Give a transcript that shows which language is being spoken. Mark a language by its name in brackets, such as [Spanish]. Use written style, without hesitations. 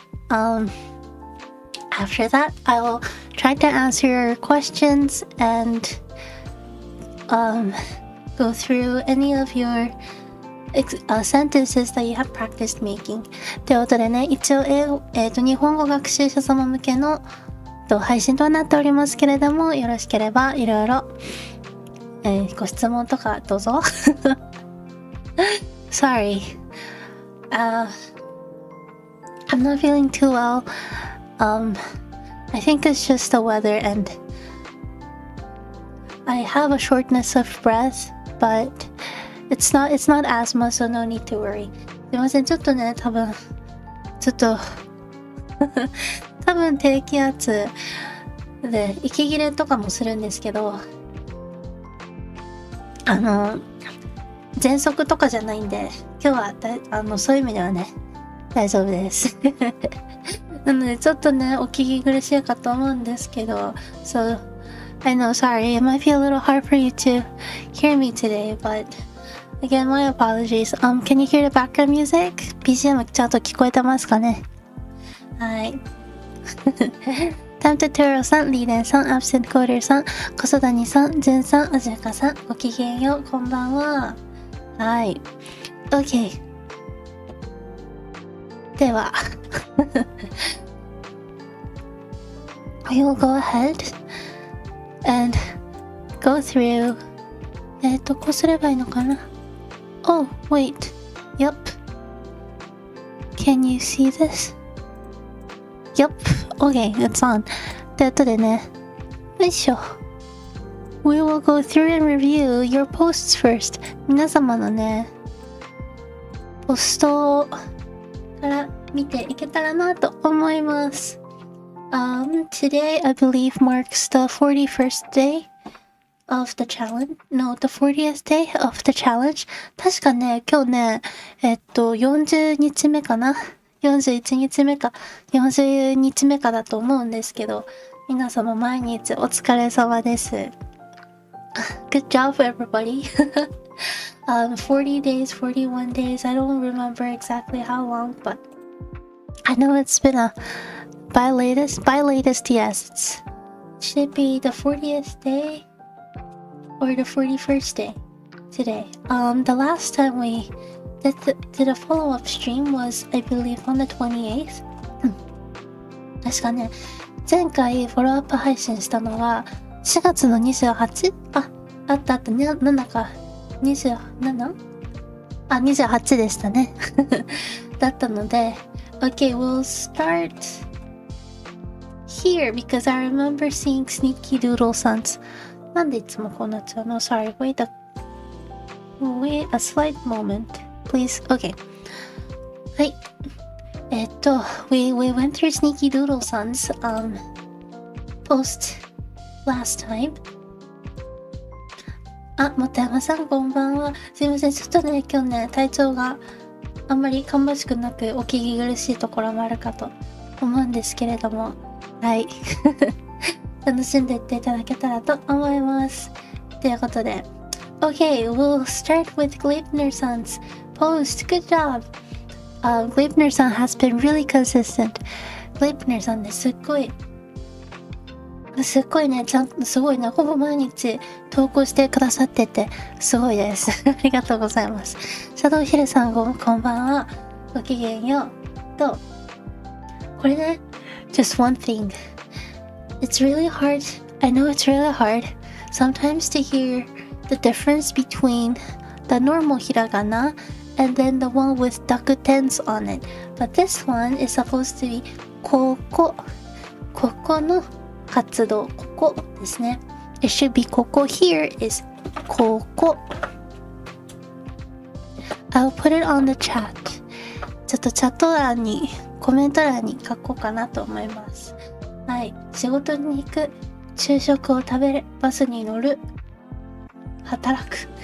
[English] After that, I will try to answer your questions and go through any of your sentences that you have practiced making. [Japanese] ということでね、一応日本語学習者様向けの配信となっておりますけれども、よろしければいろいろ、ご質問とかどうぞ。 [English] Sorry. I'm not feeling too well. I think it's just the weather and I have a shortness of breath, but it's not asthma, so no need to worry. [Japanese] すいません、ちょっとね、多分低気圧で息切れとかもするんですけど、喘息とかじゃないんで、今日はそういう意味ではね、大丈夫です。なのでちょっとね、お聞き苦しいかと思うんですけど、 [English] So I know, sorry, it might be a little hard for you to hear me today, but again, my apologies. Can you hear the background music? [Japanese] BGM ちゃんと聞こえてますかね？はい。タイムトゥトゥーロさん、リーデンさん、アブセントコーデルさん、小曽谷さん、ジュンさん、あじゅかさん、ごきげんよう、こんばんは。はい。OK。では、 [English] We will go ahead and go through [Japanese] こうすればいいのかな？ [English] Oh, wait. Yep. Can you see this? Yep. Okay, it's on. [Japanese] ということでね、よいしょ。 [English] We will go through and review your posts first. [Japanese] 皆様のね、ポストから見ていけたらなと思います。 [English] Today, I believe, marks the 41st day of the challenge. No, the 40th day of the challenge. [Japanese] 確かね、今日ね、40日目かな41日目か40日目かだと思うんですけど、皆様毎日お疲れ様です。 [English] Good job, everybody. 40 days, 41 days. I don't remember exactly how long, but I know it's been by latest, yes. Should it be the 40th day or the 41st day today? The last time we did a follow-up stream was, I believe, on the 28th. [Japanese] 確かね、前回フォローアップ配信したのは4月の 28? あったね、7か 27? 28でしたね。だったので、 [English] Okay, we'll start here because I remember seeing Sneaky Doodle Sons. [Japanese] なんでいつもこうなっちゃうの？ [English] Sorry, wait a slight moment.Please. Okay. はい。 we went through Sneaky Doodle Son's post last time. [Japanese] 本山さんこんばんは。すいません。ちょっとね、今日ね、体調があんまり芳しくなくお聞き苦しいところもあるかと思うんですけれども、はい。楽しんでいっていただけたらと思います。 [English] ということで、Okay, we'll start with Gleipnir-san's post. Good job! Gleipnir-san has been really consistent. Gleipnir-san [Japanese] ね、すっごいすっごいね、すごいね、ほぼ毎日投稿してくださってて、すごいです。ありがとうございます。シャドウヒルさんこんばんは。ごきげんよう。と、これね、 [English] just one thing. It's really hard. I know it's really hard sometimes to hear the difference between the normal hiragana and then the one with dakutens on it. But this one is supposed to be [Japanese] ここの活動、ここですね。 [English] It should be ここ here is ここ。 I'll put it on the chat. [Japanese] ちょっとチャット欄に、コメント欄に書こうかなと思います。はい。仕事に行く、昼食を食べる、バスに乗る、働く。